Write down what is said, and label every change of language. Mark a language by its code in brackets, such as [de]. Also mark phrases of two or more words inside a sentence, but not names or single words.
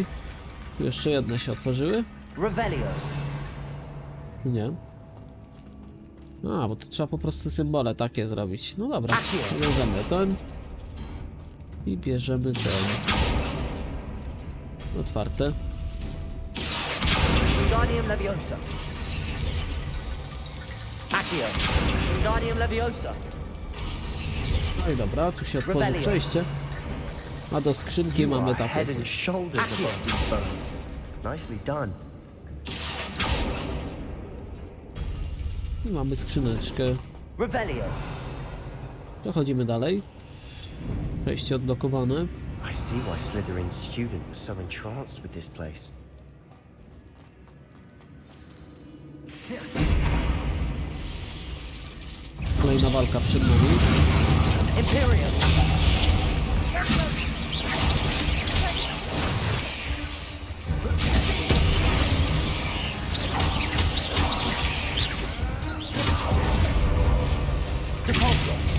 [pl] Tu jeszcze jedne się otworzyły? Revelio. Nie. A, bo to trzeba po prostu symbole takie zrobić. No dobra. Bierzemy ten. I bierzemy ten. Otwarte. Wingardium Leviosa. Accio. Wingardium Leviosa. No i dobra, tu się otworzy Rebellion. przejście. A do skrzynki [en] You [pl] mamy [en] are [pl] takie [en] head and [pl] coś. [en] shoulders above these bones. Nicely done. [pl] I mamy skrzyneczkę. Revelio. Przechodzimy dalej. Przejście odblokowane. [en] I see why Slytherin's student was so entranced with this place. [pl] Kolejna walka przed nami. Imperium. Depulso.